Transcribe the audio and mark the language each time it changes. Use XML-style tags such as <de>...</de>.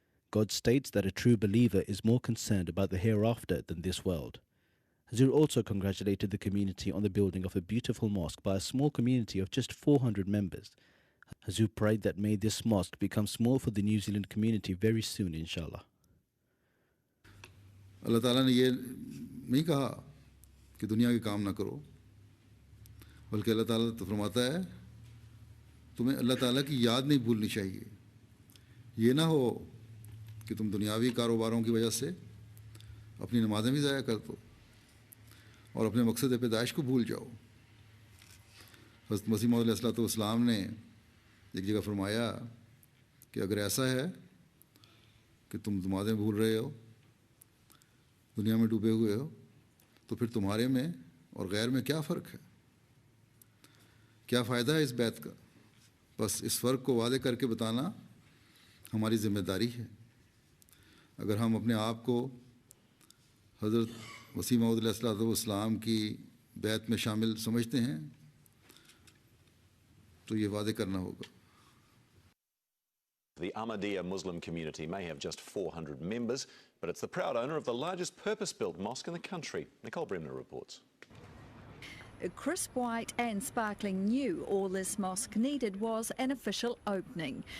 <en>God states that a true believer is more concerned about the hereafter than this world. Hazur also congratulated the community on the building of a beautiful mosque by a small community of just 400 members. Hazur prayed that may this mosque become small for the New Zealand community very soon, inshallah.</en> <hi>Allah Ta'ala ने ये नहीं कहा कि दुनिया के काम ना करो, बल्कि अल्लाह ताला तो फरमाता है तुम्हें अल्लाह ताला की याद नहीं भूलनी चाहिए। ये ना हो कि तुम दुनियावी कारोबारों की वजह से अपनी नमाज़ें भी ज़ाया कर दो और अपने मकसद पैदाइश को भूल जाओ। हज़रत मसीह मौद अलैहिस्सलाम ने एक जगह फरमाया कि अगर ऐसा है कि तुम नमाज़ें भूल रहे हो, दुनिया में डूबे हुए हो, तो फिर तुम्हारे में और गैर में क्या फ़र्क है? क्या फ़ायदा है इस बैत का? बस इस फ़र्क को वादे करके बताना हमारी ज़िम्मेदारी है। अगर हम अपने आप को हज़रत मसीह मौद अलैहिस्सलाम की बैत में शामिल समझते हैं तो ये वादे करना होगा।</hi> <en>The Ahmadiyya Muslim community may have just 400 members, but it's the proud owner of the largest purpose-built mosque in the country. Nicole Bremner reports. Crisp white and sparkling new, all this mosque needed was an official opening.</en>